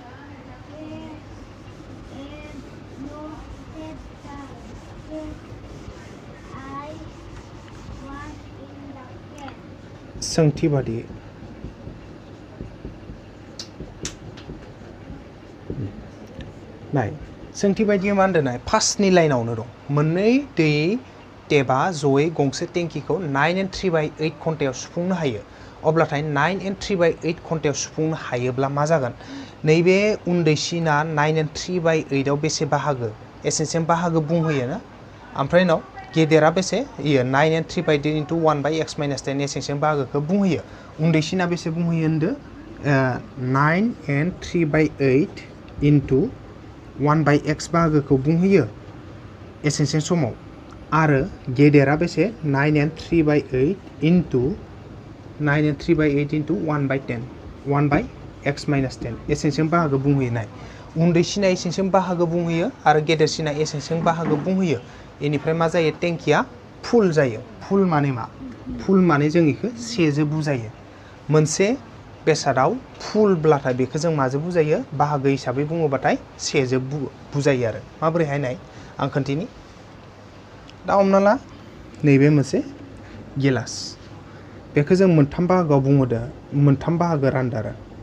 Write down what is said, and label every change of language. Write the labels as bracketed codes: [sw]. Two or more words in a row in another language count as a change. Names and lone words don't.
[brx] सोंथि बायदियै नाय सोंथि बायदियै मा होनदों नाय फार्स्टनि लाइनावनो दं मोननै दै टेबा जयै गंसे टेंकिखौ 9 and 3/8 घन्टायाव सुफुंनो हायो अब्लाथाय 9 and 3/8 घन्टायाव सुफुंनो हायोब्ला मा जागोन नैबे उन्दैसिना 9 and 3/8 आव बेसे बाहागो एसेसिम बाहागो बुंहोयो ना ओमफ्राय उनाव गेदेरा बेसे इयो 9 and 3/8 into 1/x-10 एसेसिम बाहागोखौ बुंहोयो उन्दैसिना बेसे बुंहोयो होनदो 9 and 3/8 into 1/x बाहागोखौ बुंहोयो एसेसिम समाव आरो गेदेरा बेसे 9 and 3/8 into 1/10 1/x-10 एसेसिम बाहागो बुंहोयो नाय उन्दैसिना एसेसिम बाहागो बुंहोयो आरो गेदेरसिना एसेसिम बाहागो बुंहोयो इनिफ्राय मा जायो टेंकिया फुल जायो फुल माने मा फुल माने जों इखो सेजो बुजायो मोनसे बेसादाव फुलब्लाथाय बेखौ जों माजों बुजायो बाहागो हिसाबै बुङोबाथाय सेजो बुजायो आरो माबोरैहाय नाय आं खोन्थिनि दा हमना ला नैबे मोनसे गिलास बेखौ जों मोनथाम बाहागोआव बुंहरदो मोनथाम बाहागो रानदो आरो